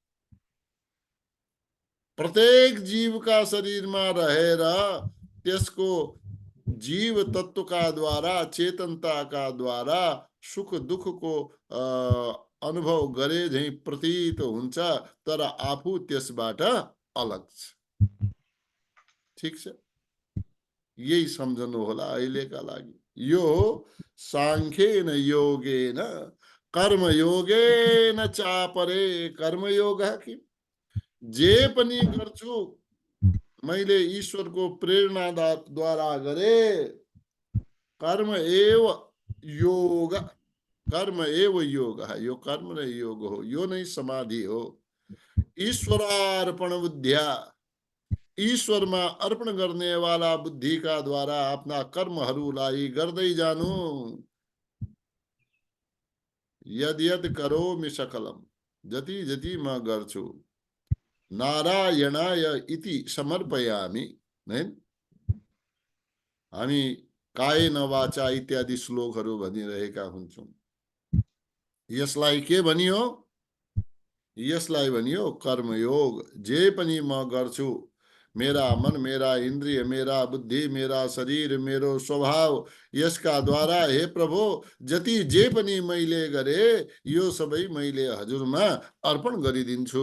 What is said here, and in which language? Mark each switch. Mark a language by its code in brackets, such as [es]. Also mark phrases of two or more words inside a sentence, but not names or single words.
[ne] प्रत्येक जीवका शरीरमा रहेर त्यसको जीव तत्वका द्वारा, चेतनताका द्वारा सुख दुःखको अनुभव गरे झैं प्रतीत हुन्छ, तर आफू त्यसबाट अलग छ। ठीक छ, यही सम्झनु होला अहिलेका लागि। [sa] यो सांख्येन योगेन कर्मयोगेन चापरे। [ne] कर्मयोग कि जे पनि गर्छु मैले ईश्वरको प्रेरणा द्वारा गरे। [sa] कर्म एव योग, कर्म एव योग है। [ne] यो कर्म नै योग हो, यो नै समाधि हो। [sa] ईश्वरार्पण बुद्धिया, [ne] ईश्वरमा अर्पण गर्नेवाला बुद्धिका द्वारा आफ्ना कर्महरूलाई गर्दै जानु। [sa] यद यद करोमि सकलम, [ne] जति जति म गर्छु [sa] नारायणाय इति समर्पयामि। [ne] नहीं, हामी [sa] कायेन वाचा [ne] इत्यादि श्लोकहरू भनिरहेका हुन्छौं। यसलाई के भनियो? यसलाई भनियो कर्मयोग। जे पनि म गर्छु, मेरा मन, मेरा इन्द्रिय, मेरा बुद्धि, मेरा शरीर, मेरो स्वभाव, यसका द्वारा हे प्रभु जति जे पनि मैले गरे यो सबै मैले हजुरमा अर्पण गरिदिन्छु।